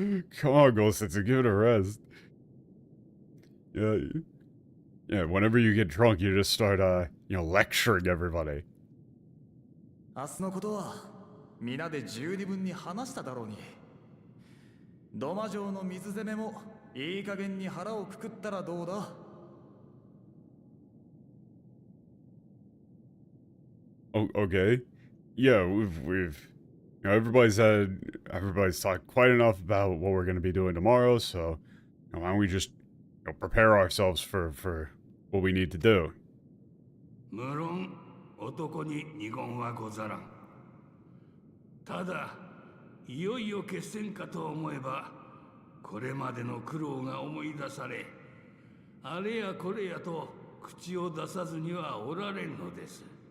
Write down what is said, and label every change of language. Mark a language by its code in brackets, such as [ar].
[en] Come on, Ghost, give it a rest. Yeah, whenever you get drunk, you just start, lecturing everybody. [ja] 明日のことは皆で十二分に話しただろうに。土間城の水攻めもいい加減に腹をくくったらどうだ。 [en] Oh, okay. Yeah, we've everybody's talked quite enough about what we're going to be doing tomorrow, so why don't we just prepare ourselves for what we need to do. [ja] 無論男に二言はござらん。ただいよいよ決戦かと思えばこれまでの苦労が思い出され、あれやこれやと口を出さずにはおられんのです。